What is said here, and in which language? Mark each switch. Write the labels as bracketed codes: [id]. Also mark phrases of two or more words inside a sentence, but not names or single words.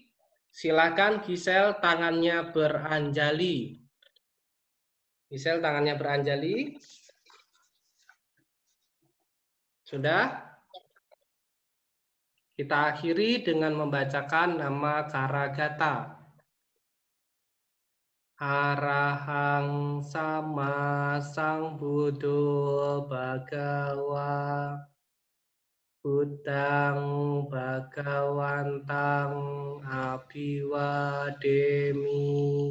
[id] Silakan Gisel tangannya beranjali. Gisel tangannya beranjali. Sudah? Kita akhiri dengan membacakan nama Karagata. [pi] Arahang sama sang Buddho Bhagawa Buddhang Bhagawantang Abhiwademi.